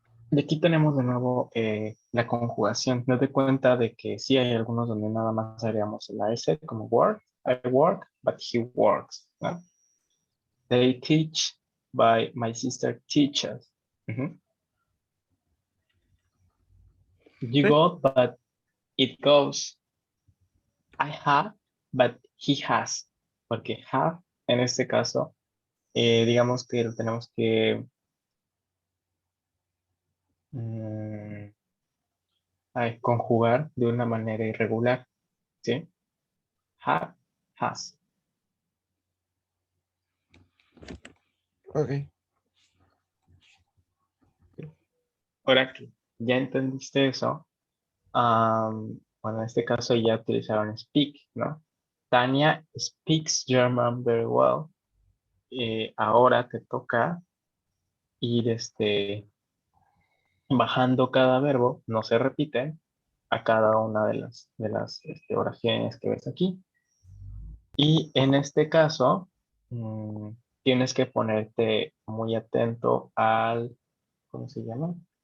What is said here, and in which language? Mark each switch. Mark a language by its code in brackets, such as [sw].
[es] De aquí tenemos de nuevo la conjugación. No te cuenta de que sí hay algunos donde nada más haríamos la S como work. [en] I work, but he works, ¿no? They teach, by my sister teaches. Ujú. You [es] Sí, [en] go, but it goes. I have, but he has. [es] Porque have, en este caso, digamos que lo tenemos que mm, conjugar de una manera irregular, ¿sí? [en] Have, has. ok. [es] Ahora que ya entendiste eso, bueno, en este caso ya utilizaron speak, ¿no? [en] Tania speaks German very well. [es] Ahora te toca ir bajando cada verbo, no se repiten, a cada una de las oraciones que ves aquí. Y en este caso, tienes que ponerte muy atento al, ¿cómo se llama?